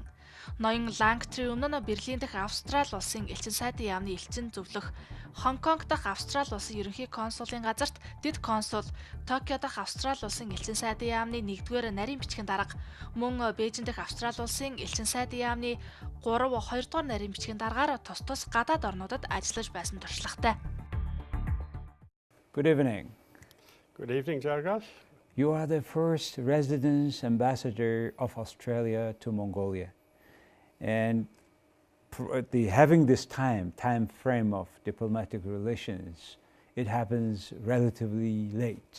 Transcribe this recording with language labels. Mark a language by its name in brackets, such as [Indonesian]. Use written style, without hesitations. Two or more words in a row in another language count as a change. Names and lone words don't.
[Mongolian] Ноён Langtry өмнө нь Берлин дахь Австрали улсын элчин сайдын яамны элчин зөвлөх, Хонконг дахь Австрали улсын ерөнхий консулын газарт дэд консул, Токио дахь Австрали улсын элчин сайдын яамны 1-р нарийн бичгийн дарга, мөн Бээжин дахь Австрали улсын элчин сайдын яамны 2-р нарийн бичгийн даргаар тус гадаад орнуудад ажиллаж байсан туршлагатай. [English] Good evening. Good evening, Jargash. You are the first residence ambassador of Australia to Mongolia. And having this time frame of diplomatic relations, it happens relatively late.